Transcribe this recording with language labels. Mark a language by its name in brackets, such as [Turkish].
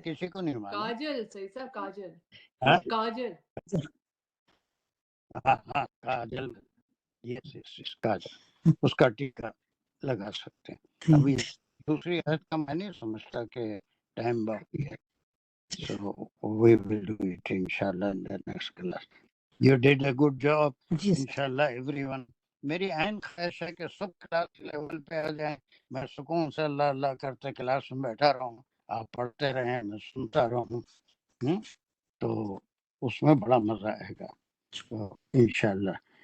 [Hindi] किसी को नहीं मालूम। काजल सही साहब, काजल, हाँ काजल। हाँ हाँ, काजल, ये काजल, उसका टीका लगा सकते हैं। ठीक, अभी दूसरी आयत का मैं नहीं समझता कि टाइम बाकी है। [English] So we will do it inshallah in the next class. You did a good job. [Hindi] Ji sir, [English] Inshallah everyone. [Hindi] मेरी आइन ख्वाहिश है कि सब क्लास लेवल पे आ जाएं, मैं सुकून से अल्लाह अल्लाह करते क्लास में बैठा रहूं, आप पढ़ते रहें, मैं सुनता रहूं। तो उसमें बड़ा मजा आएगा तो इंशाल्लाह।